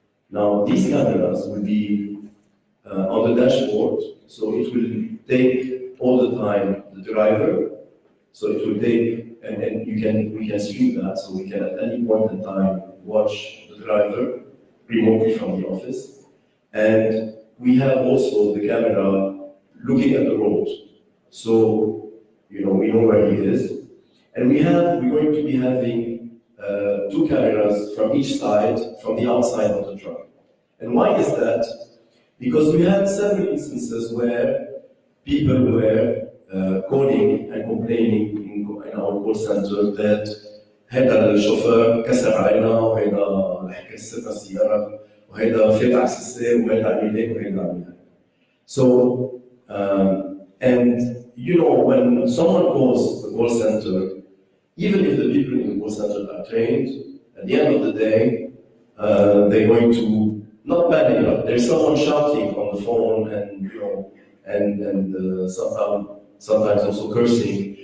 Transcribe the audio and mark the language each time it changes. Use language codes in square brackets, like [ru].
[en] Now, these cameras will be on the dashboard, so it will take all the time the driver, so it will take, and we can stream that, so we can at any point in time watch the driver remotely from the office. And we have also the camera looking at the road. So, you know, we know where he is. And we're going to be having 2 cameras from each side, from the outside of the truck. And why is that? Because we had several instances where people were calling and complaining in our call center that [ar] هذا الشوفير كسر علينا وهذا كسرنا السيارة وهذا فات على السيستم وهذا عمل هيك وهذا عمل هيك. [en] So, and you know, when someone calls the call center, even if the people in the call center are trained, at the end of the day, they're going to not panic, but there's someone shouting on the phone, and you know, and sometimes also cursing.